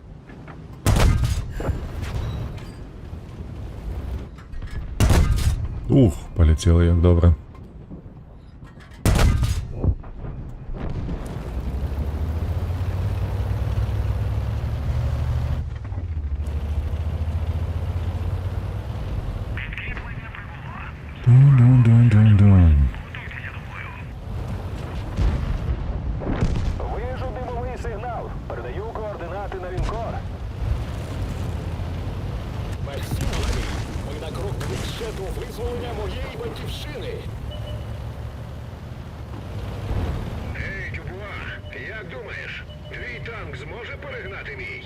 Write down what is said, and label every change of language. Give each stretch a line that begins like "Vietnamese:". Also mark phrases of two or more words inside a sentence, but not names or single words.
Ukrainian: Ух, полетіло як добре. Дун-дун-дун-дун-дун. Вижу димовий сигнал. Передаю координати на лінкор. Мерсі, Ламі. Ми на крок ближче до визволення моєї батьківщини. Ей, Дюбуа, як думаєш, твій танк зможе перегнати мій?